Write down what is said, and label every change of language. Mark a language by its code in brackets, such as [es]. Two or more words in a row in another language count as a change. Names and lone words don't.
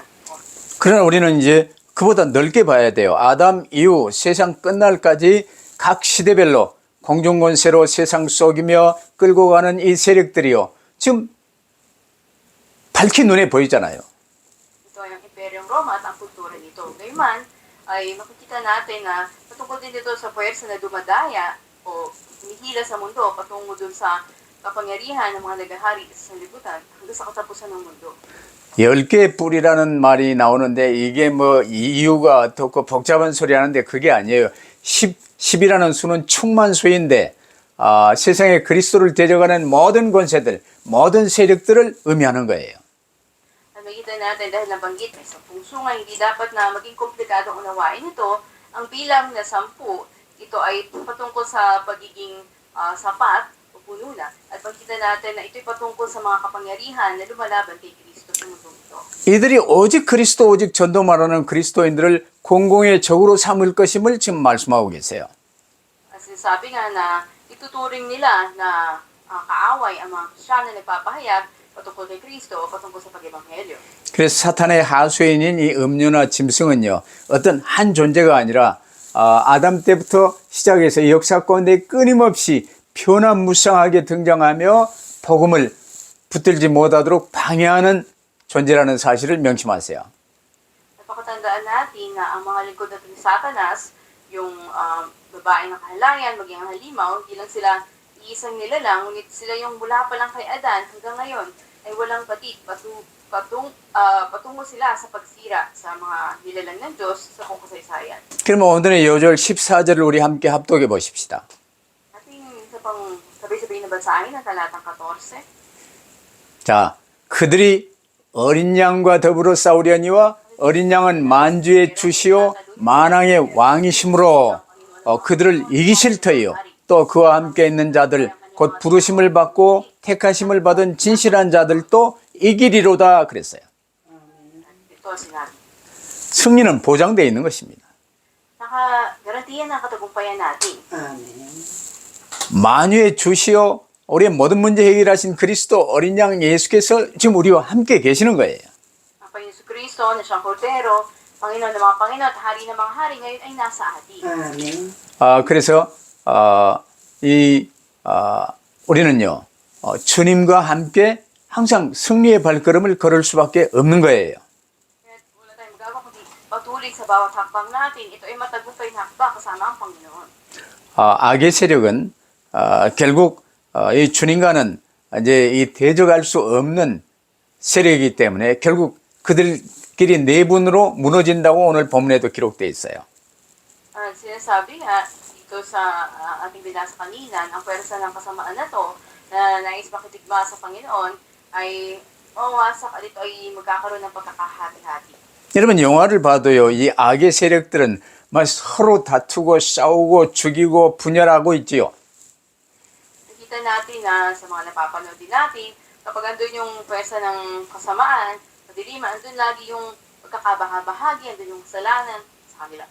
[ko] 그러나 우리는 이제 그보다 넓게 봐야 돼요. 아담 이후 세상 끝날까지 각 시대별로 공중권세로 세상 속이며 끌고 가는 이 세력들이요, 지금 밝히 눈에 보이잖아요. [tl] Ito ay ang Imperyong Roma at ang kultura nito. Gayman, ay makikita natin na patungkol din dito sa puwersa na dumadaya o humihila sa mundo patungo dun sa kapangyarihan ng mga nagahari sa sanlibutan hanggang sa katapusan ng mundo. [ko] 10개의 뿔이라는 말이 나오는데 이게 뭐 이유가 어떻고 복잡한 소리 하는데 그게 아니에요. 10이라는 수는 충만수인데 세상에 그리스도를 데려가는 모든 권세들, 모든 세력들을 의미하는 거예요. [tl] At makita natin dahil nabanggit ay sa nga hindi dapat na maging komplikadong unawain ito, ang bilang na 10, ito ay patungkol sa pagiging sapat o puno na. At makita natin na ito'y patungkol sa mga kapangyarihan na lumalaban kay Kristo sa mundong ito. [ko] 이들이 오직 그리스도 오직 전도 말하는 그리스도인들을 공공의 적으로 삼을 것임을 지금 말씀하고 계세요. [tl] At sinasabi nga na ituturing nila na kaaway ang mga Kristiyano na nagpapahayag patungkol kay Kristo o patungkol sa pag-ebanghelyo. [ko] 그래서 사탄의 하수인인 이 음료나 짐승은요, 어떤 한 존재가 아니라 아담 때부터 시작해서 역사 가운데 끊임없이 변화무쌍하게 등장하며 복음을 붙들지 못하도록 방해하는 존재라는 사실을 명심하세요. [tl] Napakatandaan natin na ang mga lingkod natin ni Satanas, yung babae ng kahalayan, maging ang halimaw, hindi lang sila iisang nilalang, ngunit sila yung mula pa lang kay Adan hanggang ngayon ay walang patid, patungo sila sa pagsira sa mga nilalang ng Diyos sa kung kasaysayan. [ko] 그러면 오늘의 요절 14절을 우리 함께 합독해 보십시다. [tl] Ating isa pang sabay-sabay na basahin ng talatang 14. [ko] 자, 그들이 어린 양과 더불어 싸우려니와 어린 양은 만주의 주시오 만왕의 왕이심으로 그들을 이기실 터이요. 또 그와 함께 있는 자들 곧 부르심을 받고 택하심을 받은 진실한 자들도 이기리로다 그랬어요. [tl] Ito ang sinabi. [ko] 승리는 보장되어 있는 것입니다. [tl] Naka-garantiyan ang katagumpayan natin. [ko] 만유의 주시오 우리의 모든 문제 해결하신 그리스도 어린 양 예수께서 지금 우리와 함께 계시는 거예요. [tl] Ang Panginoon Kristo na siyang Kordero, Panginoon ng mga Panginoon at Hari ng mga Hari ngayon ay nasa atin. [ko] 그래서 우리는요 주님과 함께 항상 승리의 발걸음을 걸을 수밖에 없는 거예요. [tl] Kaya wala tayong magawa kundi patuloy sa bawat hakbang natin. Ito ay matagumpay na hakbang kasama ang Panginoon. [ko] 악의 세력은 결국 이 주님과는 이제 이 대적할 수 없는 세력이기 때문에 결국 그들끼리 내분으로 무너진다고 오늘 본문에도 기록되어 있어요. [tl] Sinasabi nga dito sa ating binasa kanina, ang pwersa ng kasamaan na to na nais makitigma sa Panginoon ay mawasak at ito ay magkakaroon ng pagkakahati-hati. [ko] 여러분 영화를 봐도요 이 악의 세력들은 막 서로 다투고 싸우고 죽이고 분열하고 있지요. [tl] Nakita natin na sa mga napapanood din natin, kapag andun yung pwersa ng kasamaan, kadiliman, andun lagi yung pagkakabahabahagi, andun yung kasalanan sa kanila.